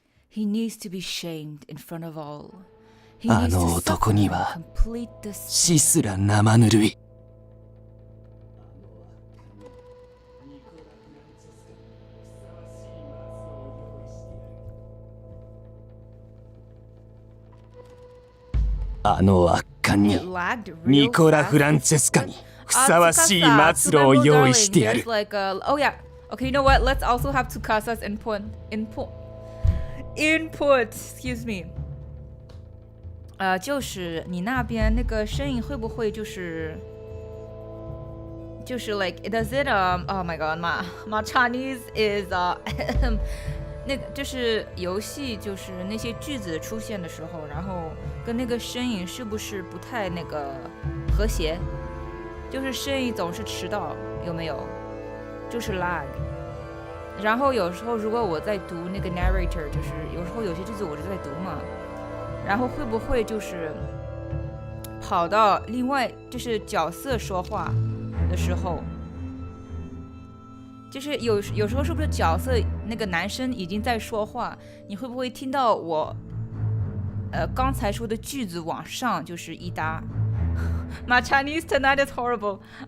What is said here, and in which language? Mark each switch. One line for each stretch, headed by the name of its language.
English: ？He needs to be shamed in front of all.
Japanese: あの男には死すら生ぬるい。あの悪漢にニコラ・フランチェスカにふさわしい末路を用意してやる。
English: Oh yeah. Okay, you know what? Let's also have Tsukasa's input. Excuse me.
Chinese: 就是你那边那个声音会不会就是
English: like does it oh my god my Chinese is
Chinese: 那个就是游戏就是那些句子出现的时候，然后跟那个声音是不是不太那个和谐？就是声音总是迟到，有没有？就是 lag。然后有时候如果我在读那个 narrator， 就是有时候有些句子我是在读嘛，然后会不会就是跑到另外就是角色说话的时候，就是有时候是不是角色那个男生已经在说话，你会不会听到我刚才说的句子往上就是一搭？
English: My Chinese tonight is horrible。